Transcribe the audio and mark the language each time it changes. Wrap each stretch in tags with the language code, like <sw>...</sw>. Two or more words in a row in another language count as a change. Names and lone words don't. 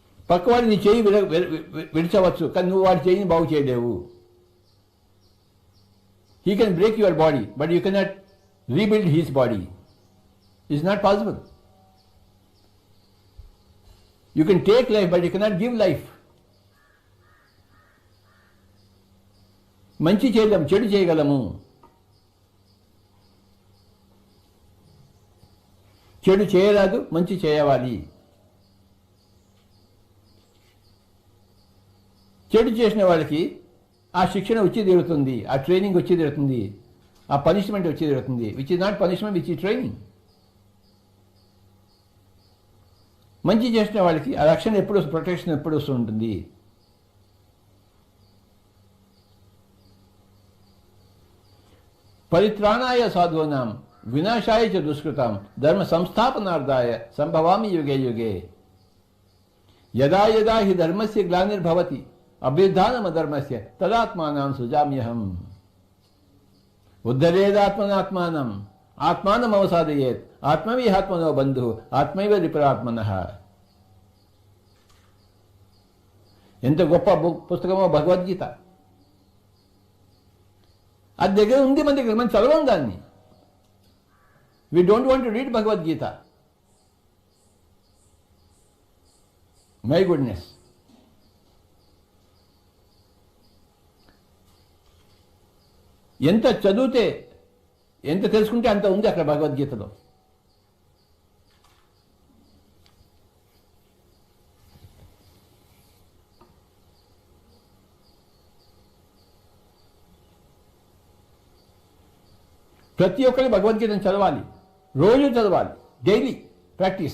<te>పక్కవాడి నీ చేయి విడిచవచ్చు, కానీ నువ్వు వాడి చేయిని బాగు చేయలేవు.</te> <en>He can break your body, but you cannot rebuild his body. It's not possible. You can take life, but you cannot give life.</en> <te>మంచి చేయలేము, చెడు చేయగలము. చెడు చేయరాదు, మంచి చేయవాలి. చెడు చేసిన వాళ్ళకి ఆ శిక్షణ వచ్చి తీరుతుంది, ఆ ట్రైనింగ్ వచ్చి తీరుతుంది, ఆ పనిష్మెంట్ వచ్చి తీరుతుంది.</te> <en>Which is not punishment, which is training.</en> <te>మంచి చేసిన వాళ్ళకి ఆ రక్షణ ఎప్పుడు, ప్రొటెక్షన్ ఎప్పుడు వస్తుంటుంది.</te> <sa>పరిత్రాణాయ సాధూనాం వినాశాయ చ దుష్కృతాం ధర్మ సంస్థాపనార్థాయ సంభవామి యుగే యుగే. యదా యదా హి ధర్మస్య గ్లానిర్భవతి అభ్యుత్థానమధర్మస్య తదాత్మానం సృజామ్యహం. ఉద్ధరేదాత్మనాత్మానం ఆత్మానం అవసాదయేత్ ఆత్మవిహాత్మనో బంధు ఆత్మైవ విపరాత్మనః.</sa> <te>ఎంత గొప్ప పుస్తకమో భగవద్గీత. అది దగ్గర ఉంది, మన దగ్గర, మనం చదవం దాన్ని.</te> <en>We don't want to read Bhagavad Gita. My goodness.</en> <te>ఎంత చదివితే, ఎంత తెలుసుకుంటే అంత ఉంది అక్కడ భగవద్గీతలో. ప్రతి ఒక్కరి భగవద్గీతను చదవాలి, రోజు చదవాలి,</te> <en>daily practice.</en>